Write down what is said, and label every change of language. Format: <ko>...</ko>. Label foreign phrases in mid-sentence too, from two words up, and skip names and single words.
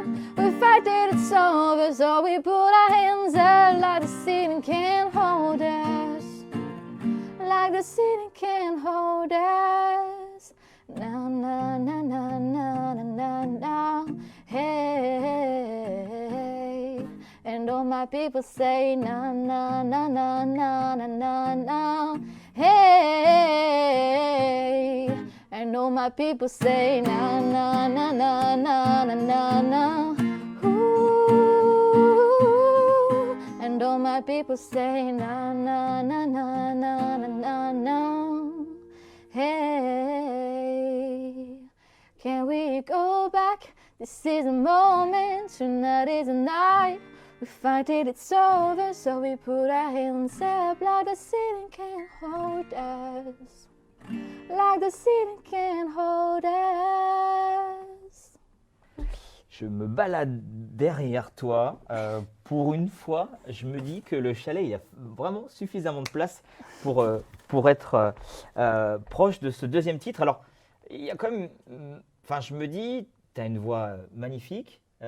<en>We fight it, it's over, so we put our hands up like the ceiling can't hold us. Like the ceiling can't hold us. Now, now, now, now, now, now, now, hey. And all my people say, na, na, na, na, na, na, na, na, hey. And all my people say, na, na, na, na, na, na, na, na, ooh. And all my people say, na, na, na, na, na, na, na, na, hey. Can we go back? This is a moment, tonight is a night. We fight it, it's over, so we put our hands up like the ceiling can't hold us. Like the ceiling can't hold us.</en> <fr>Je me balade derrière toi. Pour une fois, je me dis que le chalet, il y a vraiment suffisamment de place pour être proche de ce deuxième titre. Alors, il y a quand même... Enfin, je me dis, tu as une voix magnifique.</fr>